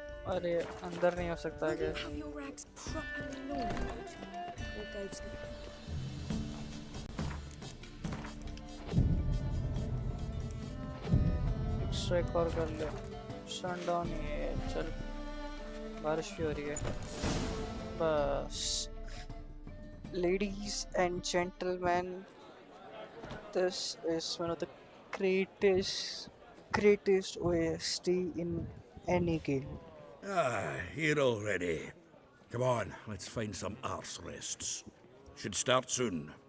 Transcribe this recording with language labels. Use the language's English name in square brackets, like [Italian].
[Hindi] अरे अंदर नहीं हो सकता है क्या [English] Have your rags properly laundered or go to the [Hindi] extra एक और कर ले सनडाउन ही है चल बारिश भी हो रही है बस [English] ladies and gentlemen this is one of the greatest OST in any game. Ah, here already. Come on, let's find some arse rests. Should start soon.